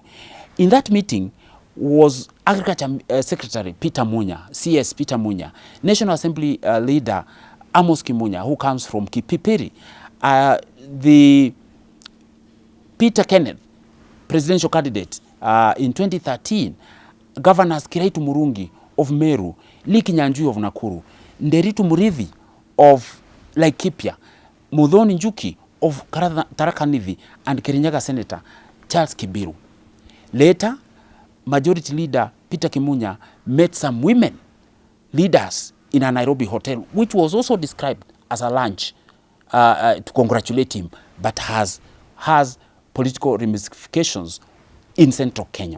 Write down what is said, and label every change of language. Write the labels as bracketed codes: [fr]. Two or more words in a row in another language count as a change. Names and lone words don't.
[en] In that meeting was Agriculture Secretary Peter Munya, CS Peter Munya, National Assembly Leader Amos Kimunya, who comes from Kipipiri, the Peter Kenneth, presidential candidate in 2013, Governors Kiraitu Murungi of Meru, Liki Nyanjui of Nakuru, Nderitu Murithi of Laikipia, Muthoni Njuki of Tharaka Nithi, and Kirinyaga Senator Charles Kibiru. Later, Majority Leader Peter Kimunya met some women leaders in a Nairobi hotel, which was also described as a lunch to congratulate him, but has political ramifications in central Kenya.